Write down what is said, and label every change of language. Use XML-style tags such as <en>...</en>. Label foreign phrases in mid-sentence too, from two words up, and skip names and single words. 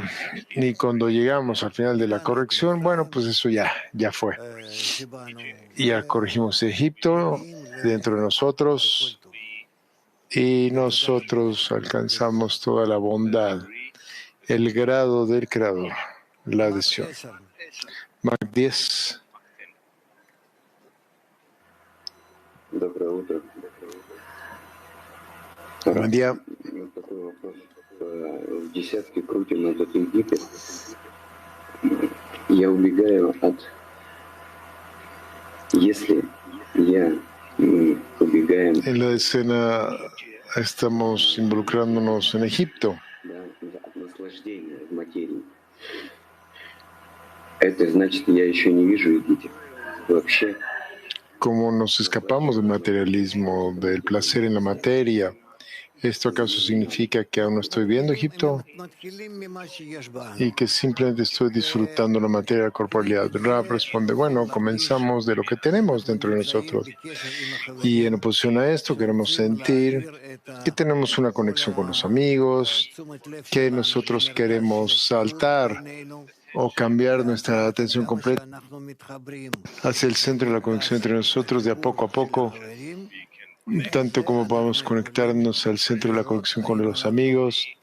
<es>Y cuando llegamos al final de la corrección, bueno, pues eso ya fue. Ya corregimos Egipto dentro de nosotros y nosotros alcanzamos toda la bondad, el grado del Creador, la adhesión. Mac 10.</es> <ru>Доброе утро.</ru> <es>Buen día.</es> <ru>Такой вопрос. В десятке крутим этот Египет. Я убегаю от... Если мы убегаем...</ru> <es>En la escena estamos involucrándonos en Egipto.</es> <ru>Да, от наслаждения в материи. Это значит, я еще не вижу Египет. Вообще.</ru> <es>Como nos escapamos del materialismo, del placer en la materia, ¿esto acaso significa que aún no estoy viendo Egipto y que simplemente estoy disfrutando la materia de la corporalidad? Rab responde, bueno, comenzamos de lo que tenemos dentro de nosotros y en oposición a esto queremos sentir que tenemos una conexión con los amigos, que nosotros queremos saltar o cambiar nuestra atención completa hacia el centro de la conexión entre nosotros de a poco, tanto como podamos conectarnos al centro de la conexión con los amigos.</es>